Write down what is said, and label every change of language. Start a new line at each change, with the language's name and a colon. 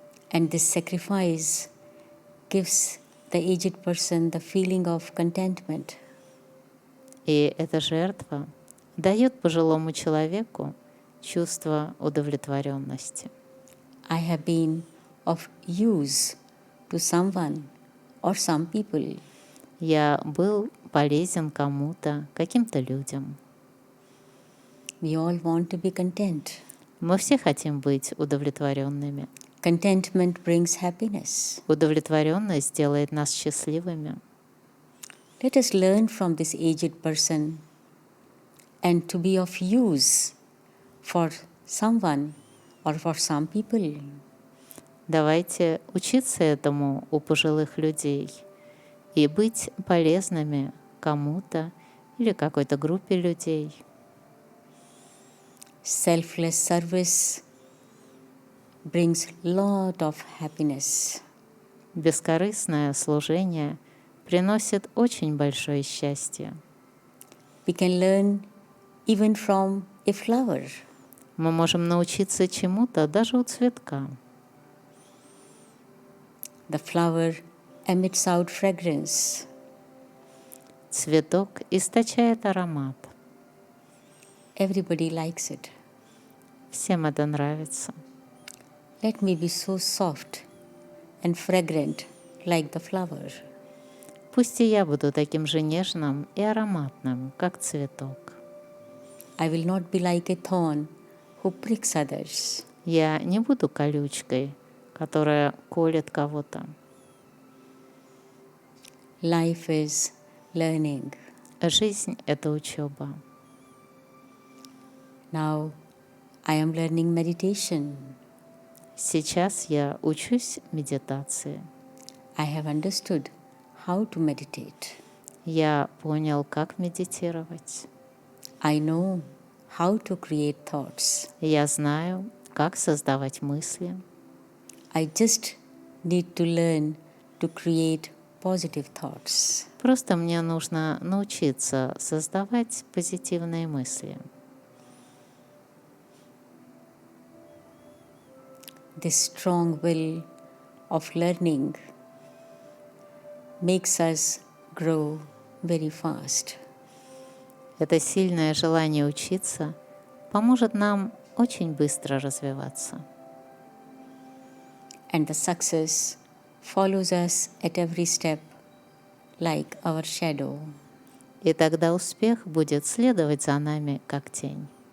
English: And this sacrifice gives the aged person the feeling of contentment.
Russian: И эта жертва дает пожилому человеку чувство удовлетворенности.
English: I have been of use to someone or some people.
Russian: Я был полезен кому-то, каким-то людям.
English: We all want to be content.
Russian: Мы все хотим быть удовлетворенными.
English: Contentment brings happiness.
Russian: Удовлетворенность делает нас счастливыми.
English: Let us learn from this aged person and to be of use for someone or for some people.
Russian: Давайте учиться этому у пожилых людей и быть полезными кому-то или какой-то группе людей.
English: Selfless service brings lot of happiness.
Russian: Бескорыстное служение приносит очень большое счастье.
English: We can learn even from a flower.
Russian: Мы можем научиться чему-то даже у цветка.
English: The flower emits out fragrance.
Russian: Цветок источает аромат.
English: Everybody likes it.
Russian: Всем это нравится.
English: Let me be so soft and fragrant like the flower.
Russian: Пусть и я буду таким же нежным и ароматным, как цветок.
English: I will not be like a thorn who pricks others.
Russian: Я не буду колючкой, которая колет кого-то.
English: Life is learning.
Russian: Жизнь — это учеба.
English: Now I am learning meditation.
Russian: Сейчас я учусь медитации.
English: I have understood how to meditate.
Russian: Я понял, как медитировать.
English: I know how to create thoughts.
Russian: Я знаю, как создавать мысли.
English: I just need to learn to create positive thoughts.
Russian: Просто мне нужно научиться создавать позитивные мысли.
English: This strong will of learning makes us grow very fast.
Russian: Это сильное желание учиться поможет нам очень быстро развиваться.
English: And the success follows us at every step like our shadow.
Russian: И тогда успех будет следовать за нами, как тень.